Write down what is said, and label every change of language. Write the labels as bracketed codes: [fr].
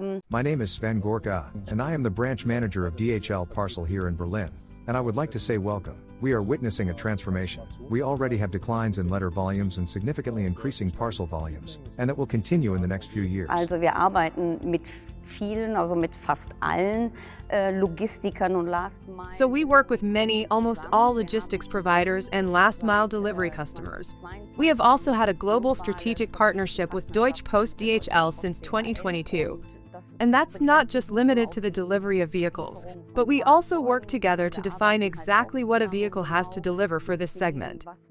[en] My name is Sven Gorka, and I am the branch manager of DHL Parcel here in Berlin. And I would like to say welcome. We are witnessing a transformation. We already have declines in letter volumes and significantly increasing parcel volumes, and that will continue in the next few years. [de] Wir arbeiten mit vielen, also mit fast allen Logistikern und Last Mile. [en] So we work with many, almost all logistics providers and last mile delivery customers. We have also had a global strategic partnership with Deutsche Post DHL since 2022. And that's not just limited to the delivery of vehicles, but we also work together to define exactly what a vehicle has to deliver for this segment.